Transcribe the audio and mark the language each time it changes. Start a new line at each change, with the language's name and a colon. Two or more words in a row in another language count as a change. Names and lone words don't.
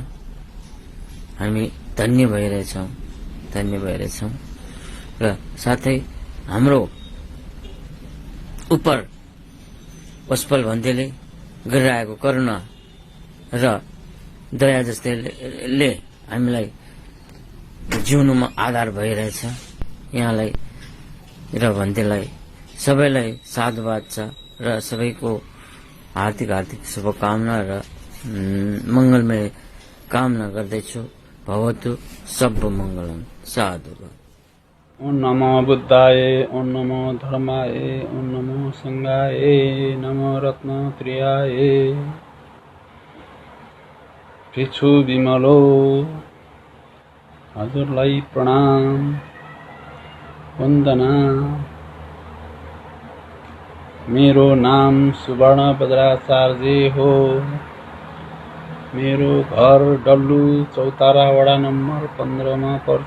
Nepali: हामी धन्य भइरहेछौँ र साथै हाम्रो उपर पशुपाल भन्तेले गरिरहेको करुणा र दया जस्तैले हामीलाई जिउनुमा आधार भइरहेछ। यहाँलाई र भन्तेलाई सबैलाई साधुवाद छ र सबैको हार्दिक शुभकामना र मङ्गलमय कामना गर्दैछु।
Pali: भवतु सब मङ्गलम। साधुवाद।
Sanskrit: ओम नमो बुद्धाय, ओम नमो धर्माय, ओम नमो संघाय, नमो रत्नत्रियाय।
Nepali: पृछु विमलो हजुरलाई प्रणाम वन्दना। मेरो नाम सुवर्ण बज्राचार्य हो। मेरो घर डल्लु चौतारा वडा नम्बर 15 मा पर्छ।